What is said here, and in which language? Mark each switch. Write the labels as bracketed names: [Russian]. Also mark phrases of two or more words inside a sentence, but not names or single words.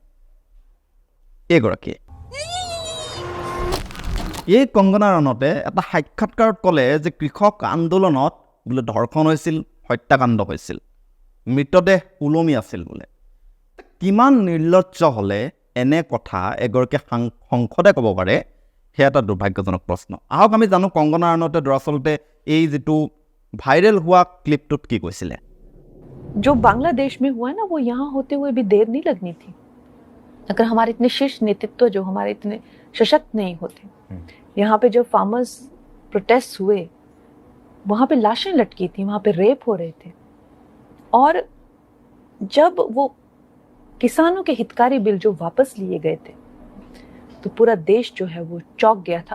[Assamese] এইগৰাকীয়ে এই কংগনা ৰাণাৱতে এটা সাক্ষাৎকাৰত ক'লে যে কৃষক আন্দোলনত বোলে ধৰ্ষণ হৈছিল, হত্যাকাণ্ড হৈছিল, মৃতদেহ ওলমি আছিল বোলে। কিমান নিৰ্লজ্জ হ'লে এনে কথা এগৰাকী সংসদে ক'ব পাৰে, সেয়া এটা দুৰ্ভাগ্যজনক প্ৰশ্ন। আহক আমি জানো কংগনা ৰাণাৱতে দৰাচলতে এই যিটো ভাইৰেল হোৱা ক্লিপটোত কি কৈছিলে। [Hindi] जो बांग्लादेश में हुआ ना, वो यहाँ होते हुए भी देर नहीं लगनी थी। अगर हमारे इतने शीर्ष नेतृत्व जो हमारे इतने सशक्त नहीं होते, यहाँ पे जो [English] farmers protest [Hindi] हुए, वहाँ पे लाशें लटकी थी, वहाँ पे रेप हो रहे थे, और जब वो किसानों के हितकारी बिल जो वापस लिए गए थे तो पूरा देश जो है वो चौंक गया था।